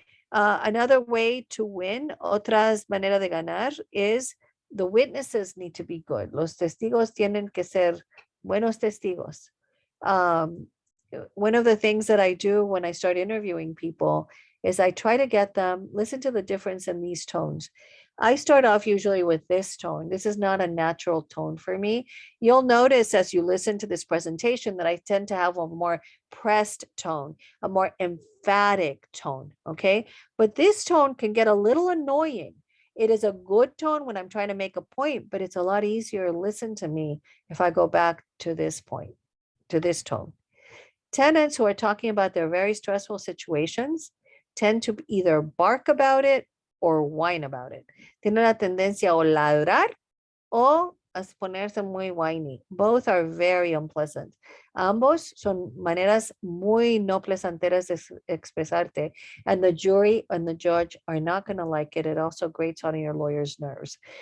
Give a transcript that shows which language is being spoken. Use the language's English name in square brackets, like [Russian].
[English] Another way to win, [Spanish] otras maneras de ganar, [English] is the witnesses need to be good. [Spanish] Los testigos tienen que ser buenos testigos. [English] One of the things that I do when I start interviewing people is I try to get them, listen to the difference in these tones. I start off usually with this tone. This is not a natural tone for me. You'll notice as you listen to this presentation that I tend to have a more pressed tone, a more emphatic tone, okay? But this tone can get a little annoying. It is a good tone when I'm trying to make a point, but it's a lot easier to listen to me if I go back to this point, to this tone. Tenants who are talking about their very stressful situations tend to either bark about it or whine about it. [Spanish] Tienen la tendencia o ladrar o a ponerse muy whiny. [English] Both are very unpleasant. [Spanish] Ambos son maneras muy no pleasanteras de expresarte, [English] and the jury and the judge are not going to like it. It also grates on your lawyer's nerves.